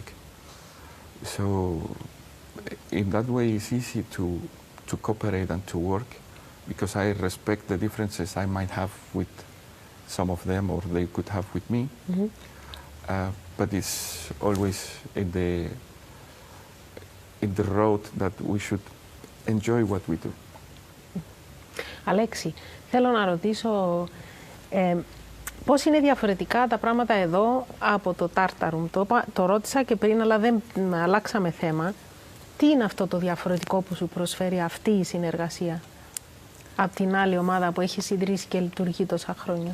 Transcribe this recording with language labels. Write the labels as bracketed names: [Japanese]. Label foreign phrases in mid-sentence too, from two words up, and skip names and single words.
[English] So in that way, it's easy to cooperate and to work, because I respect the differences I might have with some of them or they could have with me. But it's always in the road that we should enjoy what we do. [Greek] Αλέξη, θέλω να ρωτήσω πώς είναι διαφορετικά τα πράγματα εδώ από το Tartarum. Το ρώτησα και πριν, αλλά δεν αλλάξαμε θέμα. Τι είναι αυτό το διαφορετικό που σου προσφέρει αυτή η συνεργασία από την άλλη ομάδα που έχει ιδρύσει και λειτουργεί τόσα χρόνια?